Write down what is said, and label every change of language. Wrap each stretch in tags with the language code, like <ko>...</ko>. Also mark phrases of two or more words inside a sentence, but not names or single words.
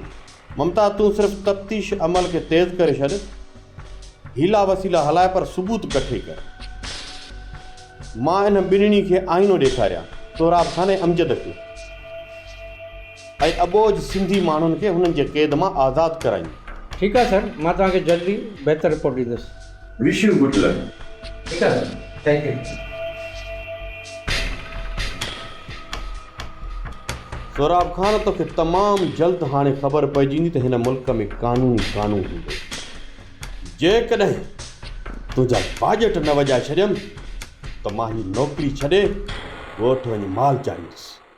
<sd>ममता, तूं सिर्फ़ु तफ़्तीश अमल खे तेज़ करे छॾ, हीला वसीला हलाए, पर सबूत कठे कर। मां इन ॿिन्हिनि खे आईनो ॾेखारियां, सोहराब ख़ान ऐं अमजद खे, ऐं अबोज सिंधी माण्हुनि खे हुननि जे क़ैद मां आज़ादु करायूं। ठीकु आहे सर, मां तव्हांखे जल्दी बहितर रिपोर्ट ॾींदुसि।</sd> <en>Wish you good luck.</en> <sd>ठीकु आहे सर,</sd> <en>thank you.</en> <sd>सोहराब ख़ान, तोखे तमामु जल्द हाणे ख़बर पइजी त हिन मुल्क में कानून हूंदो। जेकॾहिं तुंहिंजा बाजट न वॼाए छॾियमि त मां हीअ नौकिरी छॾे ॻोठ वञी माल चाढ़ींदुसि।</sd>